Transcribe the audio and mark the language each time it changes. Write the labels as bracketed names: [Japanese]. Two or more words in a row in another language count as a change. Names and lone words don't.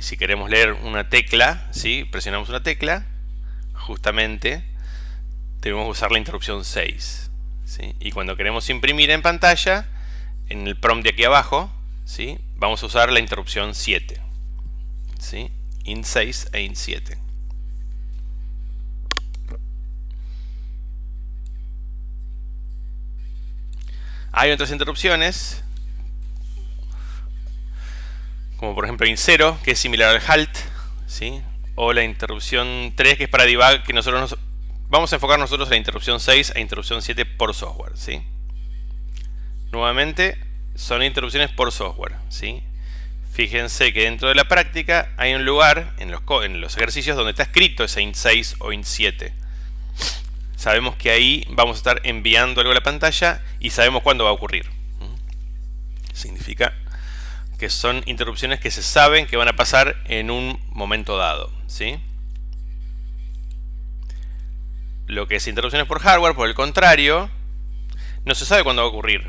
[Spanish] Si queremos leer una tecla, ¿sí?, presionamos una tecla, justamente debemos usar la interrupción 6. ¿Sí? Y cuando queremos imprimir en pantalla, en el prompt de aquí abajo, ¿sí?, vamos a usar la interrupción 7. ¿Sí? INT 6 e INT 7. Hay otras interrupciones, como por ejemplo INT 0, que es similar al HALT, ¿sí?, o la interrupción 3, que es para debug, que nosotros vamos a enfocar nosotros en la interrupción 6 e interrupción 7 por software, ¿sí? Nuevamente, son interrupciones por software, ¿sí? Fíjense que dentro de la práctica hay un lugar en los ejercicios donde está escrito ese int 6 o int 7. Sabemos que ahí vamos a estar enviando algo a la pantalla y sabemos cuándo va a ocurrir. Significa que son interrupciones que se saben que van a pasar en un momento dado, ¿sí? Lo que es interrupciones por hardware, por el contrario, no se sabe cuándo va a ocurrir.